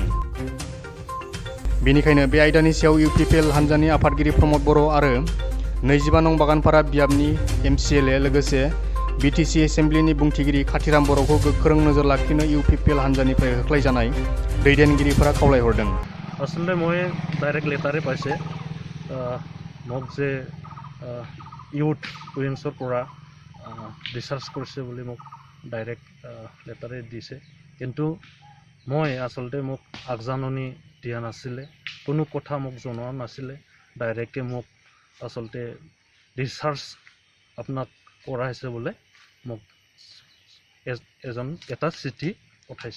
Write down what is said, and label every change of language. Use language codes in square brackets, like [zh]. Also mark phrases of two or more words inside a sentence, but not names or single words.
[brx] बेनिखायनो बे आयदानि सायाव इउपिपिएल हान्जानि आफादगिरि प्रमद बर' आरो 25 नं बागानपारा बियाबनि एमसिएलए लोगोसे बिटिसि एसेम्ब्लिनि बुंथिगिरि खाथिराम बर'खौ गोख्रों नोजोर लाखिनो इउपिपिएल हान्जानिफ्राय होख्लायजानाय दैदेनगिरिफोरा खावलायहरदों। [as] আচলতে মই ডাইৰেক্ট লেটাৰে পাইছে মোক যে ইউথ উইংচৰ পৰা ডিচাৰ্জ কৰিছে বুলি মোক ডাইৰেক্ট লেটাৰে দিছে, কিন্তু মই আচলতে মোক আগজাননী দিয়া নাছিলে, কোনো কথা মোক জনোৱা নাছিলে। ডাইৰেক্টকে মোক আচলতে ডিচাৰ্জ আপোনাক কৰা হৈছে বোলে মোক এটা চিঠি পঠাইছে।